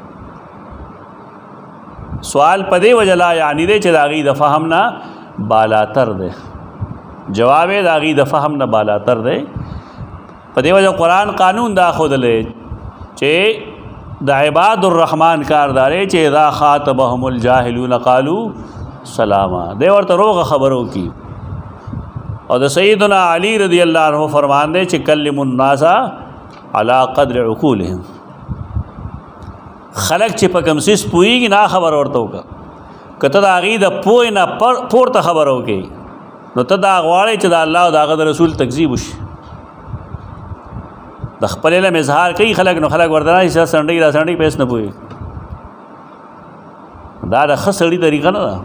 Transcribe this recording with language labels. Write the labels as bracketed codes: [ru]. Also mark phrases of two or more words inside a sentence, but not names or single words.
[ps] سوال په دې وجه لا یعنی دی چې د هغې د فهم نه بالاتر دی، جواب یې د هغې د فهم نه بالاتر دی. په دې وجه قرآن قانون دا ښودلی چې د عباد الرحمن کاردارې چې [ar] اذا خاطبهم الجاهلون قالوا سلاما، [ps] دی ورته روغه خبرو کی. او د سیدنا علی رضی الله عنه فرمان دی چې [ar] کلم الناس علی قدر عقولهم، [ps] خلق چې په کوم څه پوهیږي نه خبر ورته وکړه. که ته د هغې د پوهې نه پورته خبره وکړې نو ته دا غواړې چې د الله او د هغه د رسول تکذیب وشي. د خپل علم اظهار کوي خلک، نو خلک ورته نه چې سنډۍ را سنډۍ په هېڅ نه پوهېږي. دا د ښه سړي طریقه نه ده.